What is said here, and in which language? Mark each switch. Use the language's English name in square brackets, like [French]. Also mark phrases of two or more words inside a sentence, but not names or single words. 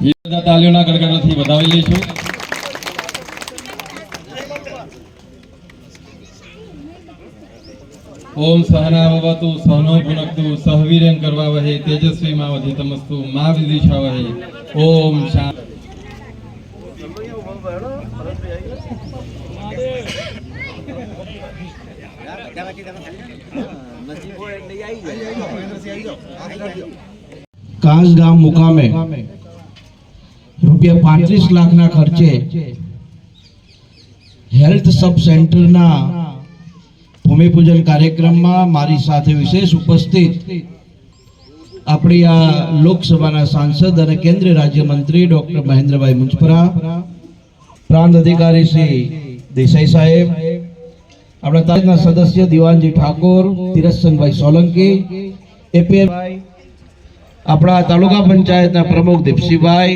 [Gujarati] તાલીઓના ગડગડાથી વધાવી લઈશું. [Sanskrit] ओम सहना भवतु सहनो भुनक्तु सह वीर्यं करवावहै तेजस्विनावधीतमस्तु मा विद्विषावहै. ओम शांति. [Gujarati] કાંસ ગામ મુકામે રૂપિયા 35 લાખના ખર્ચે હેલ્થ સબ સેન્ટરના ભૂમિપૂજન કાર્યક્રમમાં મારી સાથે વિશેષ ઉપસ્થિત આપણી આ લોકસભાના સાંસદ અને કેન્દ્રીય રાજ્યમંત્રી ડોક્ટર મહેન્દ્રભાઈ મુંજપરા, પ્રાંત અધિકારી શ્રી દેસાઈ સાહેબ, આપણા તાલુકાના સદસ્ય દિવાનજી ઠાકોર, તિરસંગભાઈ સોલંકી, એપીએમ, આપણા તાલુકા પંચાયતના પ્રમુખ દીપસીભાઈ.